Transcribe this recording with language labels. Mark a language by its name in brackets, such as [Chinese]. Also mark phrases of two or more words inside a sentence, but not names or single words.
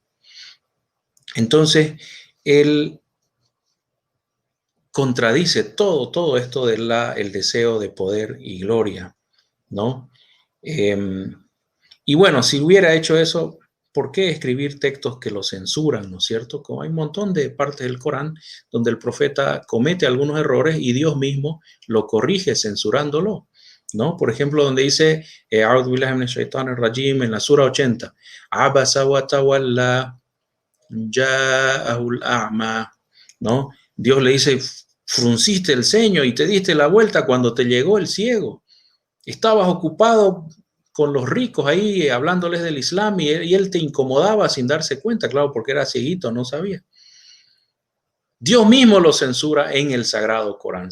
[Spanish] Entonces, él contradice todo esto del deseo de poder y gloria, ¿no? Y bueno, si hubiera hecho eso, ¿por qué escribir textos que lo censuran, ¿no es cierto? Como hay un montón de partes del Corán donde el profeta comete algunos errores y Dios mismo lo corrige censurándolo, ¿no? Por ejemplo, donde dice, [Arabic] أعوذ بالله من الشيطان الرجيم, [Spanish] en la sura 80, [Arabic] عبس وتولى جاءه الأعمى, [Spanish] ¿no? Dios le dice, frunciste el ceño y te diste la vuelta cuando te llegó el ciego. Estabas ocupado con los ricos ahí hablándoles del Islam y él te incomodaba sin darse cuenta, claro, porque era cieguito, no sabía. Dios mismo lo censura en el Sagrado Corán.